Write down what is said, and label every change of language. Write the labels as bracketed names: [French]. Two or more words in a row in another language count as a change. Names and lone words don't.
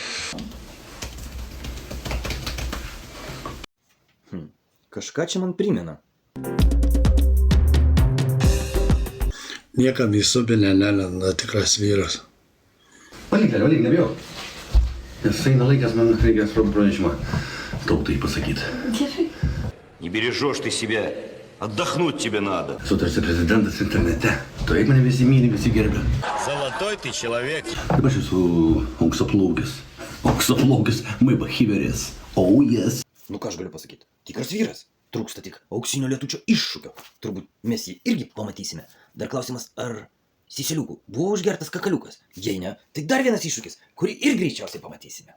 [Lithuanian] Kažką čia man primena. Niekam į subinę nelenda tikras vyras. Valyk, nebijau. Nes eina laikas, man reikia svarbu pranešimą tautai pasakyti. [Russian] Не бережешь ты себя, отдохнуть тебе надо. [Lithuanian] Esu tarsi prezidentas internete. Taip mane visi myli, visi gerbia. [Russian] Золотой ты человек. [Lithuanian] Taip aš esu auksaplaukis. Auksaplaukis maibachiveris. [English] Oh yes. [Lithuanian] Nu ką aš galiu pasakyti? Tikras vyras. Trūksta tik auksinio lietučio iššūkio. Turbūt mes jį irgi pamatysime. Dar klausimas, ar siseliukų buvo užgertas kakaliukas? Jei ne, tai dar vienas iššūkis, kurį ir greičiausiai pamatysime.